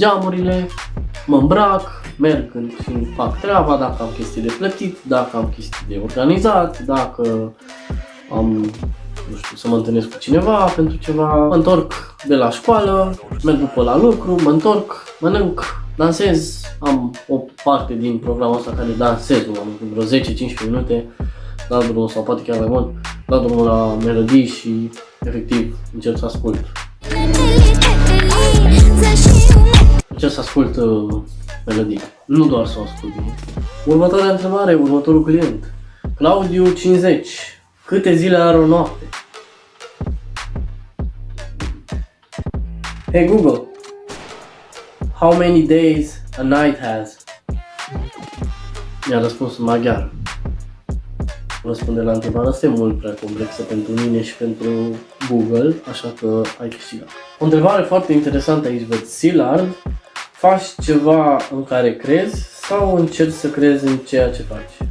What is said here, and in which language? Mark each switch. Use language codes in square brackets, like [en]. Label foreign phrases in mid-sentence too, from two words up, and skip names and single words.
[ro] geamurile, mă îmbrac, merg și îmi fac treaba, dacă am chestii de plătit, dacă am chestii de organizat, dacă am, nu știu, să mă întâlnesc cu cineva pentru ceva, mă întorc de la școală, merg după la lucru, mă întorc, mănânc, dansez, am o parte din programul ăsta care dansez, am vreo 10-15 minute, la drumul sau poate chiar mai mult, la drumul la melodii și efectiv încerc să ascult. Încerc să ascult melodii, nu doar să o ascult. Următoarea întrebare, următorul client. Claudiu 50. Câte zile are o noapte? [en] Hey Google, how many days a night has? [ro] Mi-a răspuns în maghiară. Răspunde la întrebarea asta e mult prea complexă pentru mine și pentru Google, așa că ai câștigat. O întrebare foarte interesantă aici, văd. Szilard, faci ceva în care crezi sau încerci să crezi în ceea ce faci?